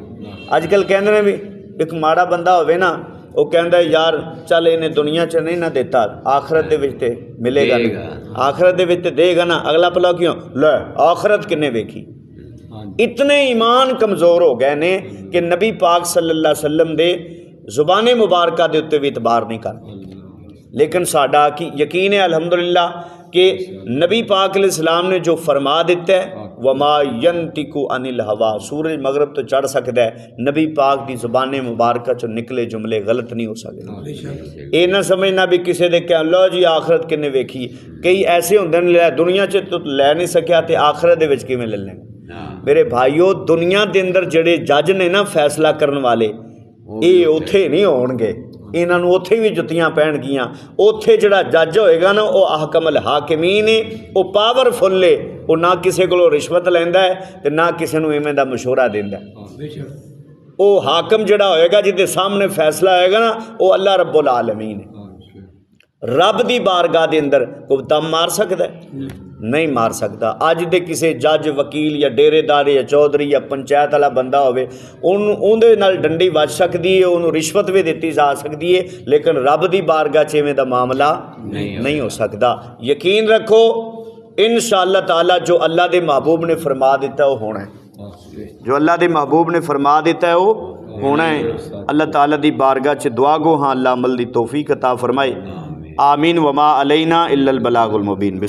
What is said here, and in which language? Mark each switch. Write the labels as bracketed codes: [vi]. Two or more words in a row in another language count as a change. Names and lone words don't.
[pa] اج کل کہتے ہیں بھی ایک ماڑا بندہ ہووے نا، وہ کہتا یار چل انہیں دنیا چ نہیں نا دیتا، آخرت دے وچ تے ملے گا نا، آخرت دے وچ تے دے گا نا. اگلا بھلا کیوں لے آخرت کنے ویکھی. اتنے ایمان کمزور ہو گئے نے کہ نبی پاک [ar] صلى الله عليه وسلم [pa] دے زبان مبارکہ دے اتے بھی اعتبار نہیں کرتے. لیکن ساڈا کی یقین ہے الحمدللہ کہ نبی پاک علیہ السلام نے جو فرما دتا ہے [ar] وما ينطق عن الهوى, [pa] سورج مغرب توں چڑھ سکتا ہے، نبی پاک کی زبان مبارک چوں نکلے جملے غلط نہیں ہو سکتے. یہ نہ سمجھنا بھی کسی دے کہہ لو جی آخرت کنے ویکھی. کئی ایسے ہوندے نے دنیا چ تو لے نہیں سکیا تو آخرت دے وچ کویں لے لیں گے. میرے بھائیو دنیا کے اندر جیہڑے جج نے نا فیصلہ کرنے والے یہ اتھے نہیں ہون گے، انہاں نوں اتھے بھی جتیاں پین گیاں. اتھے جیہڑا جج ہوئے گا نا وہ [ar] أحكم الحاكمين [pa] ہے، وہ پاورفل ہے، وہ نہ کسی کولوں رشوت لیندا ہے تے نہ کسی نوں اویں دا مشورہ دیندا ہے. وہ حاکم جیہڑا ہوئے گا جیہدے سامنے فیصلہ ہوئے گا نا وہ اللہ [ar] رب العالمين [pa] ہے. [ur] رب کی بارگاہ کے اندر کوئی دم مار سکتا ہے? نہیں مار سکتا. [pa] اج دے کسی جج وکیل یا ڈیرےدار یا چوہدری یا پنچایت والا بندہ ہووے اوہدے نال ڈنڈی وج سکتی ہے، انہوں نے رشوت بھی دی جا سکتی ہے، لیکن رب کی بارگاہ چ اویں دا معاملہ نہیں ہو سکتا. [ur] یقین رکھو [ar] إن شاء الله تعالى [ur] جو اللہ کے محبوب نے فرما دتا ہے وہ ہونا ہے، جو اللہ کے محبوب نے فرما دتا ہے وہ ہونا ہے. [pa] اللہ تعالیٰ کی بارگاہ چ دعا گو ہاں اللہ عمل کی توفیق عطا فرمائے. آمین. [ar] وما علينا إلا البلاغ المبين.